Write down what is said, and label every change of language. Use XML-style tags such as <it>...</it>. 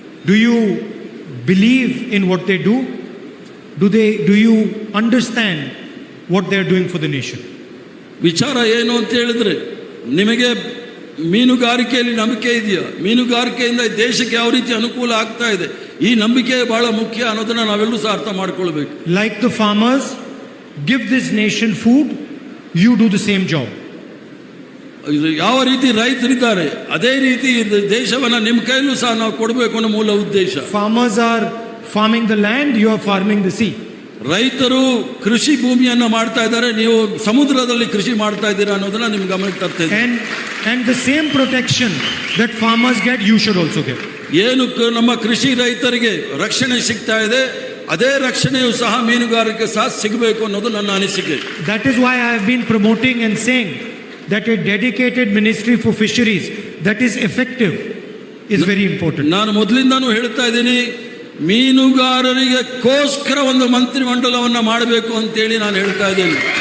<en>Do you believe in what they do? Do you understand what they are doing for the nation?</en> <kn>ವಿಚಾರ ಏನು ಅಂತ ಹೇಳಿದ್ರೆ, ನಿಮಗೆ ಮೀನುಗಾರಿಕೆಯಲ್ಲಿ ನಂಬಿಕೆ ಇದೆಯಾ? ಮೀನುಗಾರಿಕೆಯಿಂದ ದೇಶಕ್ಕೆ ಯಾವ ರೀತಿ ಅನುಕೂಲ ಆಗ್ತಾ ಇದೆ, ಈ ನಂಬಿಕೆ ಬಹಳ ಮುಖ್ಯ ಅನ್ನೋದನ್ನ ನಾವೆಲ್ಲರೂ ಸಹ ಅರ್ಥ ಮಾಡ್ಕೊಳ್ಬೇಕು.</kn> <en>Like the farmers give this nation food, you do the same job.</en> <kn>ಯಾವ ರೀತಿ ರೈತರಿದ್ದಾರೆ ಅದೇ ರೀತಿ ದೇಶವನ್ನ ನಿಮ್ಮ ಕೈಲೂ ಸಹ ನಾವು ಕೊಡಬೇಕು ಅನ್ನೋ ಮೂಲ ಉದ್ದೇಶ.</kn> <en>Farmers are farming the land, you are farming the sea.</en> <kn>ರೈತರು ಕೃಷಿ ಭೂಮಿಯನ್ನ ಮಾಡ್ತಾ ಇದ್ದಾರೆ, ನೀವು ಸಮುದ್ರದಲ್ಲಿ ಕೃಷಿ ಮಾಡ್ತಾ ಇದ್ದೀರಾ ಅನ್ನೋದನ್ನ ನಿಮ್ಗೆ ಗಮನಕ್ಕೆ ತರ್ತಾ ಇದ್ದೀನಿ.</kn> <en>And the same protection that farmers get, you should also get.</en> <kn>ಏನು ನಮ್ಮ ಕೃಷಿ ರೈತರಿಗೆ ರಕ್ಷಣೆ ಸಿಗ್ತಾ ಇದೆ, ಅದೇ ರಕ್ಷಣೆಯು ಸಹ ಮೀನುಗಾರರಿಗೆ ಸಹ ಸಿಗಬೇಕು ಅನ್ನೋದು ನನ್ನ ಅನಿಸಿಕೆ.</kn> <en>That is why I have been promoting and saying that a dedicated ministry for fisheries that is effective is very important.</en> <kn>ನಾನು ಮೊದಲಿಂದಾನು ಹೇಳ್ತಾ ಇದ್ದೀನಿ, ಮೀನುಗಾರರಿಗೆ ಕೋಸ್ಕರ ಒಂದು ಮಂತ್ರಿ ಮಂಡಲವನ್ನ ಮಾಡಬೇಕು ಅಂತೇಳಿ ನಾನು ಹೇಳ್ತಾ ಇದ್ದೀನಿ.</kn>